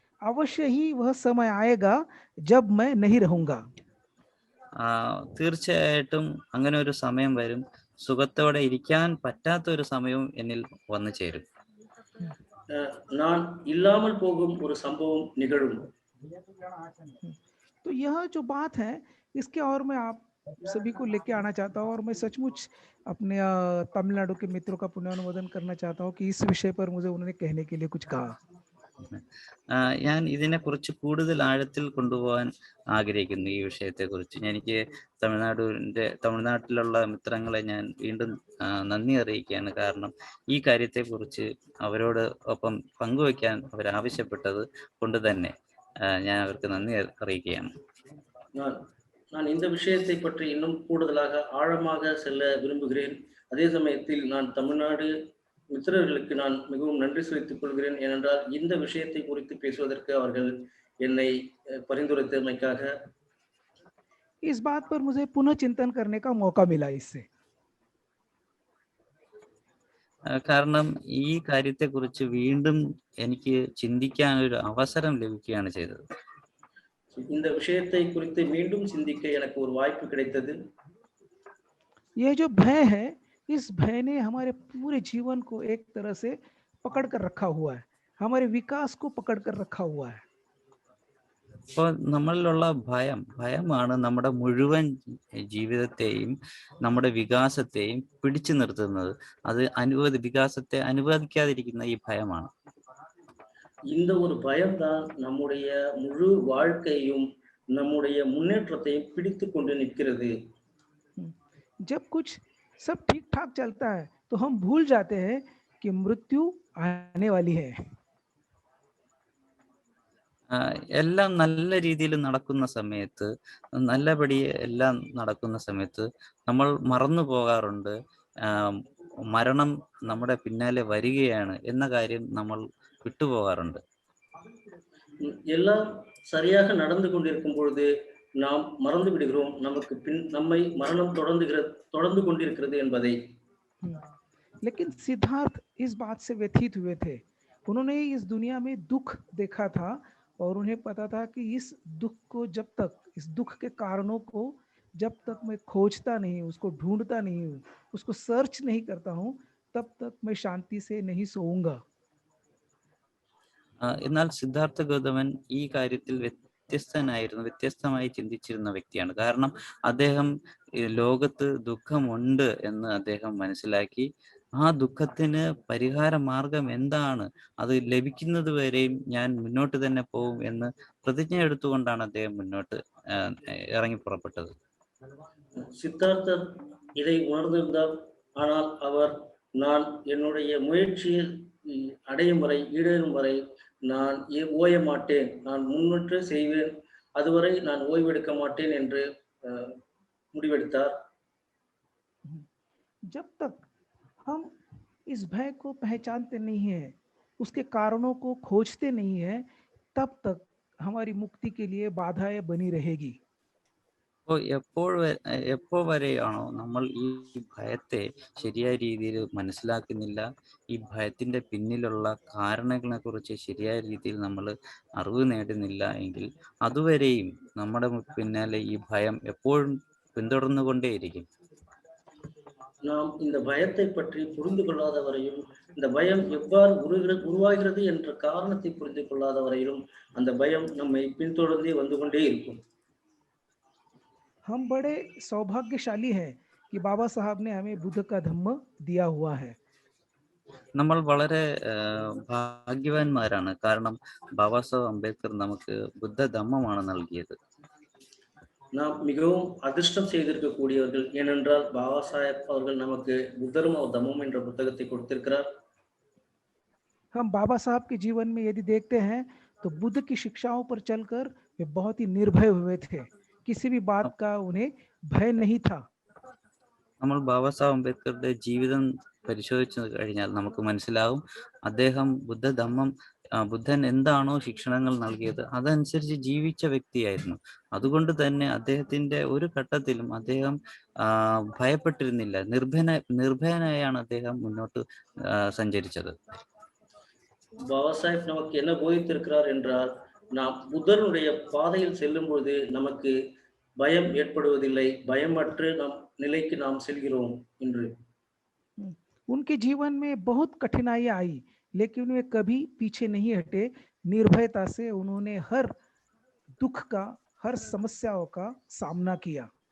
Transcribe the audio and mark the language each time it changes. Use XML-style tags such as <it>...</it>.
<hi>अवश्य ही वह समय आएगा जब मैं नहीं रहूंगा.</hi> <ml>തീർച്ചയായിട്ടും അങ്ങനെ ഒരു സമയം വരും, സുഖത്തോടെ ഇരിക്കാൻ പറ്റാത്ത ഒരു സമയവും എന്നിൽ വന്നു ചേരും.</ml> <ta>நான் இல்லாமல் போகும் ஒரு சம்பவம் நிகழும்.</ta> <hi>तो यह जो बात है इसके और मैं आप सभी को लेके आना चाहता हूँ, और मैं सचमुच अपने तमिलनाडु के मित्रों का पुण्यानुमोदन करना चाहता हूँ कि इस विषय पर मुझे उन्होंने कहने के लिए कुछ कहा.</hi> <ml>ഞാൻ ഇതിനെക്കുറിച്ച് കൂടുതൽ ആഴത്തിൽ കൊണ്ടുപോകാൻ ആഗ്രഹിക്കുന്നു. ഈ വിഷയത്തെക്കുറിച്ച് എനിക്ക് തമിഴ്നാട്ടിലുള്ള മിത്രങ്ങളെ ഞാൻ വീണ്ടും നന്ദി അറിയിക്കുകയാണ്. കാരണം ഈ കാര്യത്തെക്കുറിച്ച് അവരോട് ഒപ്പം പങ്കുവയ്ക്കാൻ അവരാവശ്യപ്പെട്ടത് കൊണ്ട് തന്നെ ഞാൻ അവർക്ക് നന്ദി അറിയിക്കുകയാണ്.</ml> <ta>நான் இந்த விஷயத்தை பற்றி இன்னும் கூடுதலாக ஆழமாக செல்ல விரும்புகிறேன். அதே சமயத்தில் நான் தமிழ்நாடு மித்திரர்களுக்கு நான் மிகவும் நன்றி செலுத்திக் கொள்கிறேன். ஏனென்றால் இந்த விஷயத்தை குறித்து பேசுவதற்கு அவர்கள் என்னை பரிந்துரைத்தமைக்காக.</ta> <hi>इस बात पर मुझे पुनः चिंतन करने का मौका मिला इससे.</hi> <ml>കാരണം ഈ കാര്യത്തെക്കുറിച്ച് വീണ്ടും എനിക്ക് ചിന്തിക്കാൻ ഒരു അവസരം ലഭിക്കുകയാണ് ചെയ്തത്.</ml> <ta>இந்த விஷயத்தை குறித்து மீண்டும் சிந்திக்க எனக்கு ஒரு வாய்ப்பு கிடைத்தது.</ta> <hi>ये जो भय है, इस भय ने हमारे पूरे जीवन को एक तरह से पकड़ कर रखा हुआ है, हमारे विकास को पकड़ कर रखा हुआ है.</hi> <ml>അപ്പോൾ നമ്മളിലുള്ള ഭയമാണ് നമ്മുടെ മുഴുവൻ ജീവിതത്തെയും നമ്മുടെ വികാസത്തെയും പിടിച്ചു നിർത്തുന്നത്. അത് വികാസത്തെ അനുവദിക്കാതിരിക്കുന്ന ഈ ഭയമാണ്.</ml> <ta>இந்த ஒரு பயம்தான் நம்முடைய முழு வாழ்க்கையும் நம்முடைய முன்னேற்றத்தையும் பிடித்து கொண்டு நிற்கிறது.</ta> <hi>जब कुछ सब ठीक ठाक चलता है तो हम भूल जाते हैं कि मृत्यु आने वाली है.</hi> <ml>എല്ലാം നല്ല രീതിയിൽ നടക്കുന്ന സമയത്ത്, നല്ലപടി എല്ലാം നടക്കുന്ന സമയത്ത് നമ്മൾ മറന്നു പോകാറുണ്ട് മരണം നമ്മുടെ പിന്നാലെ വരികയാണ് എന്ന കാര്യം നമ്മൾ വിട്ടുപോകാറുണ്ട്.</ml> <ta>எல்லாம் சரியாக நடந்து கொண்டிருக்கும் பொழுது நாம் மறந்து விடுகிறோம் நமக்கு பின் நம்மை மரணம் தொடர்ந்து கொண்டிருக்கிறது என்பதை.</ta> <hi>लेकिन सिद्धार्थ इस बात से व्यथित हुए थे. उन्होंने इस दुनिया में दुख देखा था और उन्हें पता था कि इस दुख को इस दुख के कारणों को जब तक मैं खोजता नहीं, उसको ढूंढता नहीं हूँ, उसको सर्च नहीं करता हूँ, तब तक मैं शांति से नहीं सोऊंगा.</hi> <ml>എന്നാൽ സിദ്ധാർത്ഥ ഗൗതമൻ ഈ കാര്യത്തിൽ വ്യത്യസ്തമായി ചിന്തിച്ചിരുന്ന വ്യക്തിയാണ്. കാരണം അദ്ദേഹം ലോകത്ത് ദുഃഖമുണ്ട് എന്ന് അദ്ദേഹം മനസ്സിലാക്കി. ആ ദുഃഖത്തിന് പരിഹാര മാർഗം എന്താണ്, അത് ലഭിക്കുന്നത് വരെയും ഞാൻ മുന്നോട്ട് തന്നെ പോകും എന്ന് പ്രതിജ്ഞ എടുത്തുകൊണ്ടാണ് അദ്ദേഹം മുന്നോട്ട് ഇറങ്ങി പുറപ്പെട്ടത്.</ml> <ta>சித்தார்த்தர் இதை உணர்ந்திருந்தார். ஆனால் அவர் நான் என்னுடைய முயற்சியில் அடையும் வரை, ஈடேறும் வரை நான் ஓய மாட்டேன், நான் முன்னேற்ற செய்வேன், அதுவரை நான் ஓய்வெடுக்க மாட்டேன் என்று முடிவெடுத்தார்.</ta> <hi>जब तक हम इस भय को पहचानते नहीं है, उसके कारणों को खोजते नहीं है, तब तक हमारी मुक्ति के लिए बाधाएं बनी रहेगी.</hi> <ml>അപ്പോൾ എപ്പോൾ വരെയാണോ നമ്മൾ ഈ ഭയത്തെ ശരിയായ രീതിയിൽ മനസ്സിലാക്കുന്നില്ല, ഈ ഭയത്തിന്റെ പിന്നിലുള്ള കാരണങ്ങളെ കുറിച്ച് ശരിയായ രീതിയിൽ നമ്മൾ അറിവ് നേടുന്നില്ല എങ്കിൽ അതുവരെയും നമ്മുടെ പിന്നാലെ ഈ ഭയം എപ്പോഴും പിന്തുടർന്നുകൊണ്ടേയിരിക്കും.</ml> <ta>நாம் இந்த பயத்தை பற்றி புரிந்து கொள்ளாத வரையும், இந்த பயம் எவ்வாறு உருவாகிறது என்ற காரணத்தை புரிந்து கொள்ளாத வரையிலும் அந்த பயம் நம்மை பின்தொடர்ந்தே வந்து கொண்டே இருக்கும்.</ta> <hi>हम बड़े सौभाग्यशाली हैं कि बाबा साहब ने हमें बुद्ध का धम्म दिया हुआ है.</hi> <ml>നമ്മൾ വളരെ ഭാഗ്യവാന്മാരാണ്. കാരണം ബാബാ സാഹേബ് അംബേദ്കർ നമുക്ക് ബുദ്ധ ധമ്മമാണ് നൽകിയത്.</ml> <ta>நாம் மிகவும் அதிர்ஷ்டம் செய்திருக்கக்கூடியவர்கள். ஏனென்றால் பாபா சாஹேப் அவர்கள் நமக்கு புத்தரும் தம்மம் என்ற புத்தகத்தை கொடுத்திருக்கிறார்.</ta> <hi>हम बाबा साहब के जीवन में यदि देखते हैं तो बुद्ध की शिक्षाओं पर चलकर वे बहुत ही निर्भय हुए थे. किसी भी बात का उन्हें भय नहीं था.</hi> <ml>നമ്മൾ ബാബാ സാഹേബ് അംബേദ്കറുടെ ജീവിതം പരിശോധിച്ചു കഴിഞ്ഞാൽ നമുക്ക് മനസ്സിലാവും അദ്ദേഹം ബുദ്ധൻ എന്താണോ ശിക്ഷണങ്ങൾ നൽകിയത് അതനുസരിച്ച് ജീവിച്ച വ്യക്തിയായിരുന്നു. അതുകൊണ്ട് തന്നെ അദ്ദേഹത്തിന്റെ ഒരു ഘട്ടത്തിലും അദ്ദേഹം ഭയപ്പെട്ടിരുന്നില്ല. നിർഭയനായാണ് അദ്ദേഹം മുന്നോട്ട് സഞ്ചരിച്ചത്.</ml> <ta>பாபா சாஹேப் நமக்கு என்ன போதித்திருக்கிறார் என்றால், நாம் புத்தருடைய பாதையில் செல்லும் பொழுது நமக்கு பயம் ஏற்படுவதில்லை, பயமற்ற நம் நிலைக்கு நாம் செல்கிறோம் என்று.</ta> <hi>उनके जीवन में बहुत कठिनाइयां आई, लेकिन वे कभी पीछे नहीं हटे. निर्भयता से उन्होंने हर दुख का, हर समस्याओं का सामना किया.</hi>